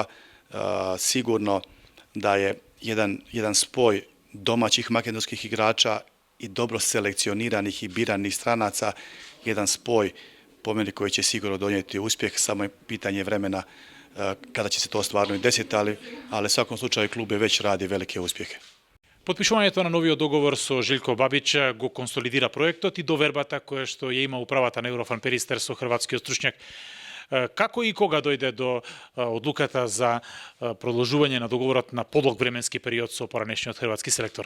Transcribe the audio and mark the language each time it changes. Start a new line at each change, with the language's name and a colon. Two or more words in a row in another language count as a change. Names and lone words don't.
Croatian: Sigurno da je jedan spoj domaćih makedonskih igrača i dobro selekcioniranih i biranih stranaca, jedan spoj po meni koji će sigurno donijeti uspjeh, samo je pitanje vremena kada će se to stvarno i desiti, ali u svakom slučaju klub je već radi velike uspjehe.
Macedonian: Потпишувањето на новиот договор со Желко Бабич го консолидира проектот и довербата која што ја има управата на Еврофарм Перистер со хрватскиот стручњак. Како и кога дојде до одлуката за продолжување на договорот на подлог временски период со поранешниот хрватски селектор?